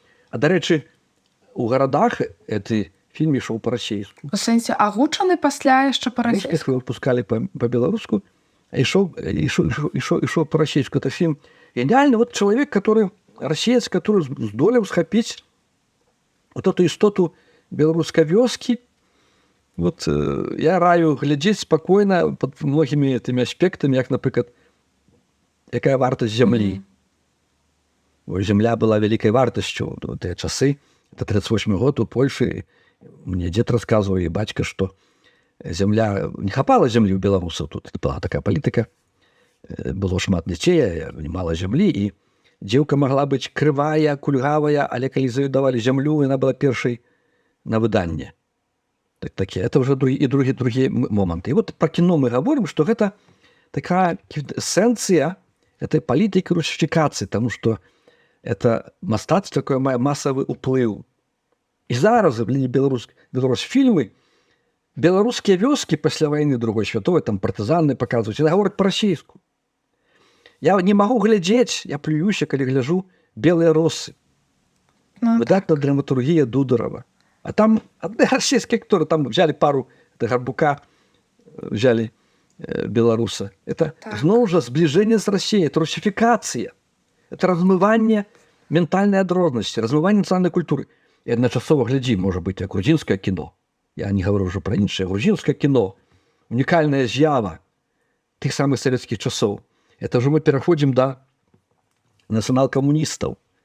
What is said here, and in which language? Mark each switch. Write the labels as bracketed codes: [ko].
[be] А дарэчы, у гарадах гэты фільм ішоў па-расейску. У сэнсе агучаны пасля яшчэ па-расейску? [ru] Выпускали по-беларуску, [be] а ішоў па-расейску. [ru] Это фильм гениальный. Вот человек, который [be] расеец, который здолеў схапіць вот эту істоту беларускай вёскі. Вот я раю глядзець спакойна пад многімі тымі аспектамі, як, напрыклад, якая вартасць зямлі. Земля была вялікай вартасцю ў тыя часы. Это 38 год у Польшы. Мне дзед расказваў і бацька, што земля... Не хапала зямлі ў беларусаў. Тут была такая палітыка. Было шмат дзяцей, мала зямлі, і дзеўка магла быць крывая, кульгавая, але калі давалі зямлю, яна была першай на выданне. Это ўжо другі момант. І вот пра кіно мы гаворым, што гэта такая эсэнцыя этой палітыкі русіфікацыі, таму што это мастацтва, якое мае масавы ўплыў. І зараз беларусфільмы, беларускія вёскі пасля вайны другой святовай, там партызаны паказваюць, яны гавораць па-расейску. Я не магу глядзець, я плююся, калі гляджу белыя росы. Выдатная драматургія Дударова. А там адны расійскія акторы, [ru] там взяли пару Гарбука, взяли беларуса. Это [be] зноў жа [ru] зближение с Россией, это русификация. Это размывание ментальной адрознасці, размывание национальной культуры. [be] І адначасова глядзі, можа быць, як грузінскае кіно. [ru] Я не говорю [be] ўжо пра іншае. Грузінскае кіно, унікальная з'ява тых самых савецкіх часоў. Это ўжо мы пераходзім да нацыянал-камуністаў.